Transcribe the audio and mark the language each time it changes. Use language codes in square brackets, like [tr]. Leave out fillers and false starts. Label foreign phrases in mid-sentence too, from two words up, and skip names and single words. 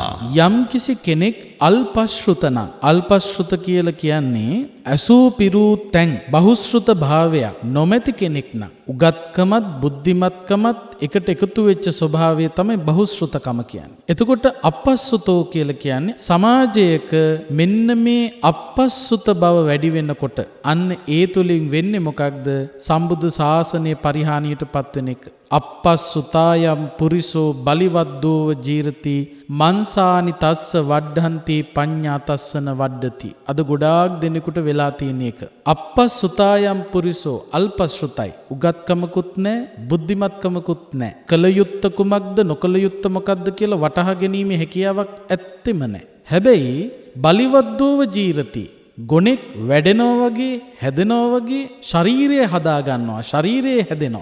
[si] යම් කිසි කෙනෙක් අල්පශ්‍රුතන අල්පශ්‍රුත කියලා කියන්නේ අසූ පිරූ තැන් බහුශ්‍රුත භාවයක් නොමැති කෙනෙක් නම් උගත්කමත් බුද්ධිමත්කමත් එකට එකතු වෙච්ච ස්වභාවය තමයි බහුශ්‍රුතකම කියන්නේ. එතකොට අපස්සුතෝ කියලා කියන්නේ සමාජයක මෙන්න මේ අපස්සුත බව වැඩි වෙනකොට අන්න ඒ තුලින් වෙන්නේ මොකක්ද? සම්බුද්ධ ශාසනය පරිහානියටපත් වෙන එක. [pi] අපස්සුතායම් පුරිසෝ බලිවද්දෝව ජීරති මන්සානි තස්ස වඩ්ඩන්ති පඤ්ඤා තස්සන වඩ්ඩති. [si] අද ගොඩාක් දෙනෙකුට වෙලා තියෙන එක. [pi] අපස්සුතායම් පුරිසෝ [si] අල්පශ්‍රුතයි. උගත්කමකුත් නැහැ, බුද්ධිමත්කමකුත් නැහැ. කල යුත්ත කුමක්ද නොකල යුත්ත මොකක්ද කියලා වටහා ගැනීමේ හැකියාවක් ඇත්තෙම නැහැ. හැබැයි [pi] බලිවද්දෝව ජීරති [si] ගොනෙක් වැඩෙනවා වගේ හැදෙනවා වගේ ශරීරය හදා ගන්නවා, ශරීරය හැදෙනවා.